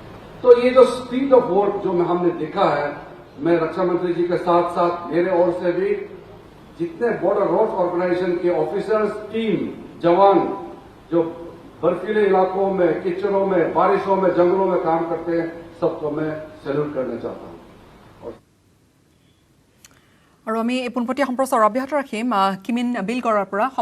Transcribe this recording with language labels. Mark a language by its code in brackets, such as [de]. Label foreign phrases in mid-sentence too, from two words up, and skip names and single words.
[hi] तो ये जो [en] speed of work [hi] जो हमने देखा है मैं रक्षा मंत्री जी के साथ साथ मेरे ओर से भी जितने बॉर्डर रोड ऑर्गेनाइजेशन के [en] officers team [hi] जवान जो बर्फीले इलाकों में कीचड़ों में बारिशों में जंगलों में काम करते हैं सबको मैं सैल्यूट करना चाहता हूं। [as] আৰু আমি এই পোনপটীয়া সম্প্ৰচাৰ অব্যাহত ৰাখিম কিমিন বিলগড়ৰ পৰা